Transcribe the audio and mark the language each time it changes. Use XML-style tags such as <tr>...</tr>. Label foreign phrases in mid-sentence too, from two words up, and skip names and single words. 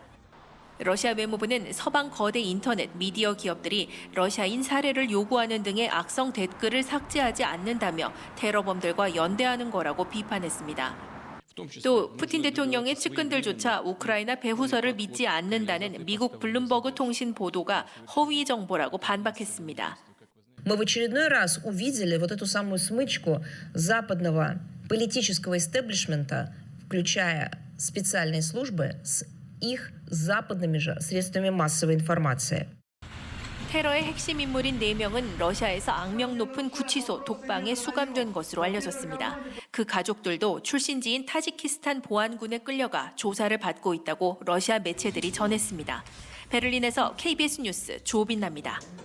<ko>러시아 외무부는 서방 거대 인터넷 미디어 기업들이 러시아인 살해를 요구하는 등의 악성 댓글을 삭제하지 않는다며 테러범들과 연대하는 거라고 비판했습니다. 또 푸틴 대통령의 측근들조차 우크라이나 배후설을 믿지 않는다는 미국 블룸버그 통신 보도가 허위 정보라고 반박했습니다.</ko> <ru>Мы в очередной раз увидели вот эту самую смычку западного политического истеблишмента, включая специальные службы, с их западными же средствами массовой информации.</ru> <ko>테러의 핵심 인물인 4명은 러시아에서 악명 높은 구치소 독방에 수감된 것으로 알려졌습니다. 그 가족들도 출신지인 타지키스탄 보안군에 끌려가 조사를 받고 있다고 러시아 매체들이 전했습니다. 베를린에서 KBS 뉴스 조빈나입니다.</ko>